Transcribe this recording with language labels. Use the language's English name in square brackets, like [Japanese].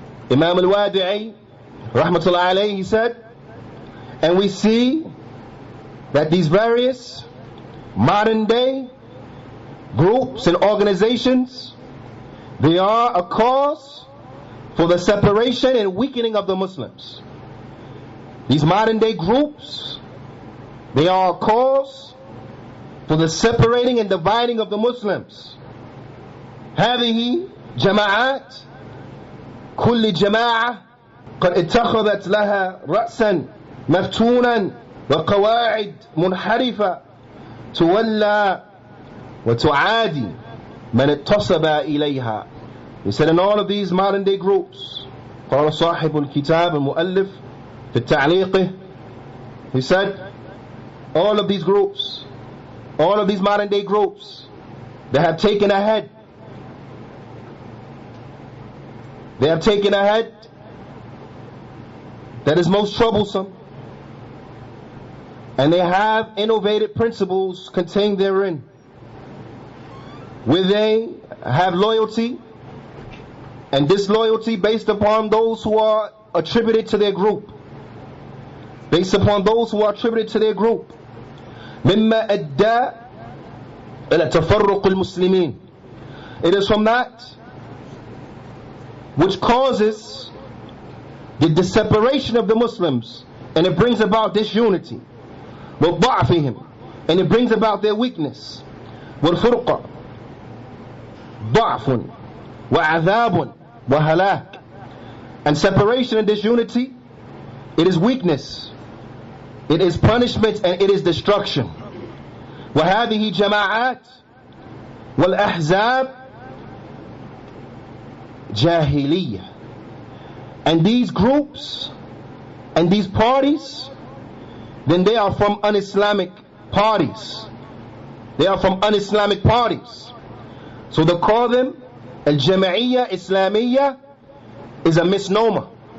[English] Imam al-Wadi'i rahmatullah alayhi, he said, and we see that these various modern day groups and organizations, they are a cause for the separation and weakening of the Muslims. These modern day groups, they are a cause for the separating and dividing of the Muslims. [Arabic] هذه جماعات كل جماعة قد اتخذت لها رأسا مفتونا وقواعد منحرفة تولى وتعادي من اتصب إليها. [English] He said, in all of these modern day groups, [Arabic] قال صاحب الكتاب المؤلف في تعليقه, [English] he said, all of these groups, all of these modern day groups that have taken ahead they have taken ahead that is most troublesome, and they have innovated principles contained therein, where they have loyalty and disloyalty based upon those who are attributed to their group. Based upon those who are attributed to their group. [Arabic] مما أدى إلى تفرق المسلمين. [English] It is from that which causes the separation of the Muslims, and it brings about disunity. [Arabic] وضعفهم, [English] and it brings about their weakness. [Arabic] والفرقة ضعف وعذاب وهلاك. [English] And separation and disunity, it is weakness, it is punishment, and it is destruction. [Arabic] وهذه جماعات والأحزاب جاهلية. [English] And these groups and these parties, then they are from un-Islamic parties. They are from un-Islamic parties. So they call them al-Jama'iyya Islamiyya is a misnomer.